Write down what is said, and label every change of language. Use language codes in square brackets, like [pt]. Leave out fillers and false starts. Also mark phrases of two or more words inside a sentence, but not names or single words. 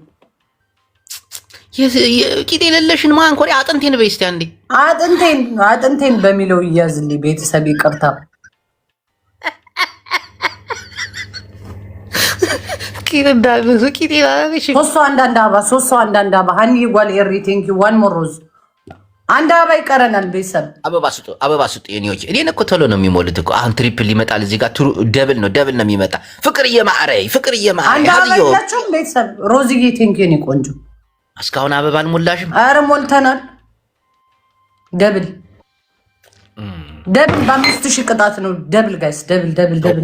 [am] ቂጤ የሌለሽን ማን ኮሪ አጥንቴን በይ እስቲ አንዴ። አጥንቴን በሚለው ይያዝልኝ ቤተሰብ ይቅርታ። ቂጤ እንዳልነሱ ቂጤ ላለሽ ሶስት አንዳንድ አበባ [ti] ሀኒ ጓል ኤሪ [en] thank you one more rose [am] አንድ አበባ ይቀረናል። ቤተሰብ አበባ ስጡ የኔዎች። እኔን እኮ ቶሎ ነው የሚሞሉት እኮ። አሁን ትሪፕል ይመጣል እዚህ ጋር ደብል ነው የሚመጣ። ፍቅርዬ ማዕረይ አንድ አበባ ይላችሁ ቤተሰብ። ሮዝዬ [en] thank you [am] የኔ ቆንጆ። እስካሁን አበባ አልሞላሽም? አረ ሞልተናል። ደብል በ5000 ቅጣት ነው። [en] double guys double